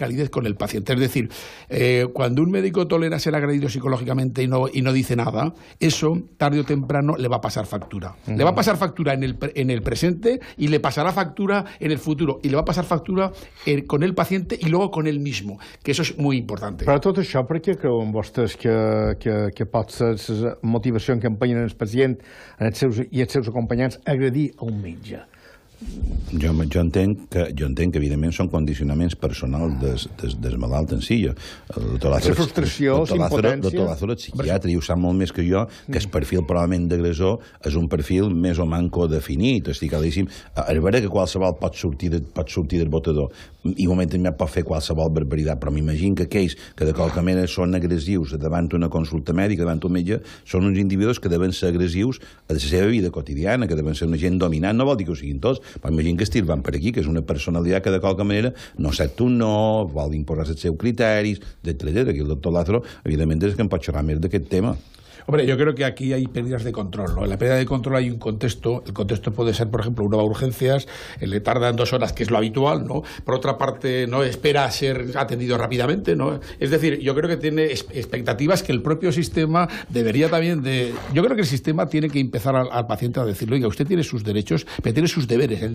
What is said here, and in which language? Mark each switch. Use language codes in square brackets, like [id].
[es] con el paciente. Es decir, cuando un médico tolera ser agredido psicológicamente y no dice nada, eso tarde o temprano le va a pasar factura. Le va a pasar factura en el presente, y le pasará factura en el futuro, y le va a pasar factura con el paciente y luego con él mismo, que eso es muy importante. [ca] Però tot això, per què creuen vostès que pot ser la motivació que empenyen el pacient i els seus acompanyants a agredir a un metge? Jo entenc que evidentment són condicionaments personals del malalt en si. La frustració, la impotència. El doctor Lázaro, el psiquiatre, i ho sap molt més que jo, que el perfil probablement d'agressor és un perfil més o manco definit. Estic claríssim. És veritat que qualsevol pot sortir del botador, igualment també pot fer qualsevol barbaritat, però m'imagino que aquells que de qualque manera són agressius davant una consulta mèdica, davant un metge, són uns individus que deuen ser agressius a la seva vida quotidiana, que deuen ser una gent dominant. No vol dir que ho siguin tots, però imagina que estil van per aquí, que és una personalitat que de qualque manera no sap tu no, vol imposar els seus criteris, etc. Aquí el doctor Lázaro, evidentment, és que em pot xerrar més d'aquest tema. [es] Hombre, yo creo que aquí hay pérdidas de control, ¿no? En la pérdida de control hay un contexto. El contexto puede ser, por ejemplo, uno va a urgencias, le tardan 2 horas, que es lo habitual, ¿no? Por otra parte, no espera a ser atendido rápidamente, ¿no? Es decir, yo creo que tiene expectativas que el propio sistema debería también Yo creo que el sistema tiene que empezar al paciente a decirle: oiga, usted tiene sus derechos, pero tiene sus deberes.